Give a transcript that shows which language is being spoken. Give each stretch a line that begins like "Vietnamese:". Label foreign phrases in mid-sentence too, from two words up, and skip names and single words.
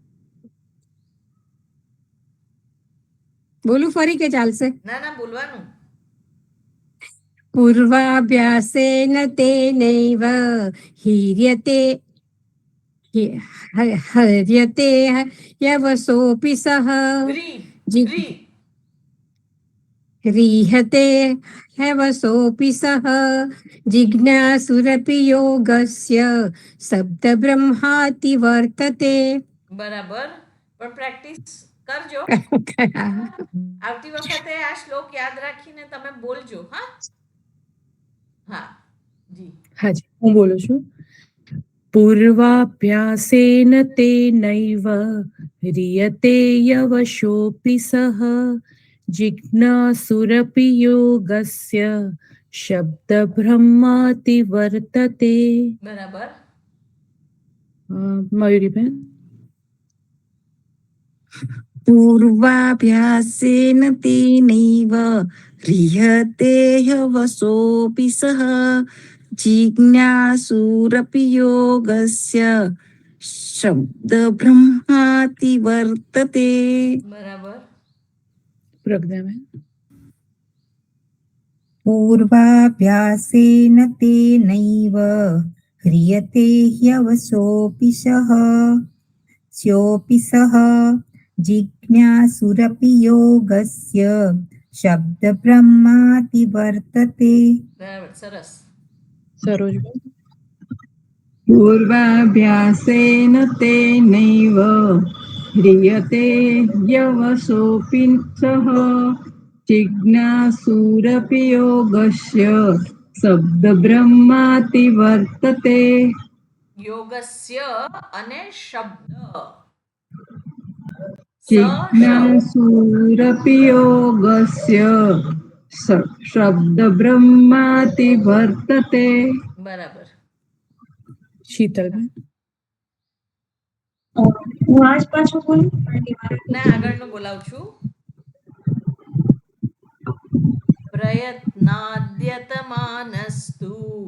Gujarati: બોલું ફરી કે ચાલશે? ના ના, બોલવાનું.
Sanskrit: પૂર્વાભ્યાસેન તેનૈવ હીર્યતે હર્યતે યવસોऽપि સઃ ह्रि. ह्रि. ह्रियते ह्यवसोऽपि सः जिज्ञासुरपि योगस्य शब्दब्रह्माति वर्तते.
Gujarati: બરાબર. પણ પ્રેક્ટિસ કરજો. આવતી વખતે આ શ્લોક યાદ રાખીને તમે બોલજો. હા હા જી. હાજી હું બોલું છું.
Sanskrit: પૂર્વાભ્યાસેન તેનૈવ ह्रियते यवशोऽपि सः जिज्ञासुरपि योगस्य शब्दब्रह्माति वर्तते.
Gujarati: બરાબર. મયુરીબેન
Sanskrit: पूर्वाभ्यासेन तेनैव ह्रियते ह्यवसोऽपि सः जिज्ञासुरपि योगस्य શબ્દ બ્રહ્માતિ વર્તતે.
Gujarati: બરાબર. પ્રજ્ઞાબેન
Sanskrit: પૂર્વાભ્યાસેન તેનૈવ ह्रियते ह्यवसोऽपि सः स्योऽपि सः जिज्ञासुरपि योगस्य शब्दब्रह्माति वर्तते.
Gujarati: બરાબર, સરસ. સરોજબેન
Sanskrit: પૂર્વાભ્યાસેન તેનૈવ ह्रियते ह्यवसोऽपि सः जिज्ञासुरपि योगस्य शब्दब्रह्माति वर्तते.
Gujarati: યોગસ્ય અને શબ્દ
Sanskrit: जिज्ञासुरपि योगस्य शब्दब्रह्माति वर्तते.
Gujarati: બરાબર. શીતલબેન હું આજ પાછું બોલું ના, આગળનું બોલાવું છું. પ્રયત્નાદ્યતમાનસ્તુ